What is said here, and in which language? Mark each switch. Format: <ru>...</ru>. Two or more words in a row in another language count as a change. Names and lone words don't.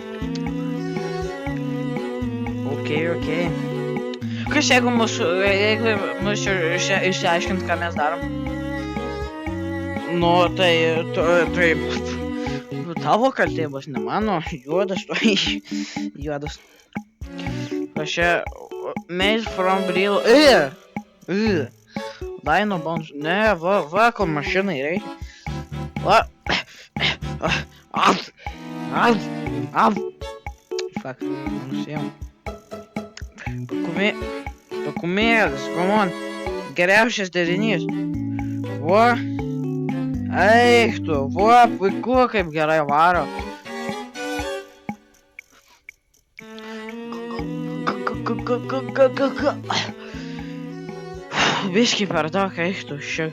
<lt>Okay. Kas jeigu mūsų išsiaiškint, ką mes darom? Nu, tai tavo kaltė bus, ne mano. Juodas. Kas čia?</lt> <en>Made from real. Dino bones.</en> <lt>Ne, va, ko mašinai reikia. Va. Fuck, nusėjom. Pakumėlis,</lt> <en>come on.</en> <lt>Geriausias derinys. Va. Eik tu, va, puiku, kaip gerai varo. Biškį per daug, eik tu, šiek.</lt>